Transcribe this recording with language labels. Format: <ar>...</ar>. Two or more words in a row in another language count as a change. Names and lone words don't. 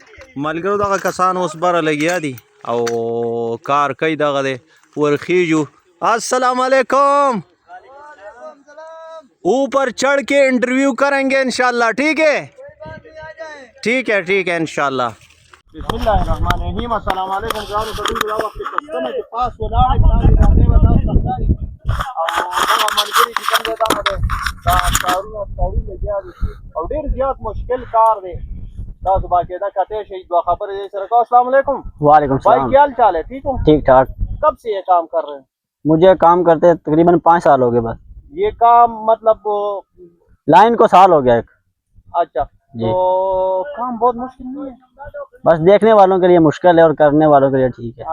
<ps>ملګرو دغه کسان اوس بره لګیا دي او کار کوي دغه دی ورخیجو.</ps> <ar>السلام علیکم.</ar> <ur>اوپر چڑھ کے انٹرویو کریں گے انشاءاللہ. ٹھیک ہے ٹھیک ہے ٹھیک ہے انشاءاللہ.</ur> <ar>بسم اللہ الرحمن الرحیم. السلام علیکم.</ar> <ps>ګرانو کډونکو دا وخت کسټمر چې پاس ولاړې پلاندې باندې ودا سختاري او هغه ملګري چې کوم دی دغه دی دا کارونه تړي لګیا دي او ډېر زیات مشکل کار دی. تاسو باقاعده کتے شئ دو خبرې دې سره کوو.</ps> <ar>السلام علیکم. وعلیکم</ar> <ur>بھائی</ur> <ar>السلام.</ar> <ur>کیا حال چال ہے؟ ٹھیک ہو؟ ٹھیک ٹھاک. کب سے یہ کام کر رہے ہیں؟ مجھے کام کرتے تقریباً 5 سال ہو گئے. بس یہ کام مطلب لائن کو سال ہو گیا ایک. اچھا جی. تو کام بہت مشکل نہیں ہے؟ بس دیکھنے والوں کے لیے مشکل ہے اور کرنے والوں کے لیے ٹھیک ہے.</ur>